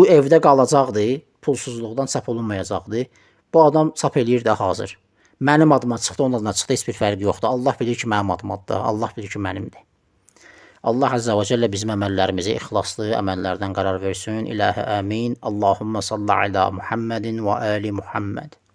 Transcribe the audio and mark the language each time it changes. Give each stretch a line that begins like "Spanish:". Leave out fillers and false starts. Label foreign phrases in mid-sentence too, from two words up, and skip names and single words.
Azerbaijani: Bu evdə qalacaqdır, pulsuzluqdan çap olunmayacaqdır. Bu adam çap eləyir də hazır. Mənim adıma çıxdı, onun adına çıxdı, heç bir fərqi yoxdur. Allah bilir ki, mənim adımadır. Allah bilir ki, mənimdir. Allah
Arabic: عز وجل
Azerbaijani: bizim əməllərimizi ixlaslı əməllərdən qərar versin. İlahi əmin.
Arabic: اللهم صل على محمد وآل محمد.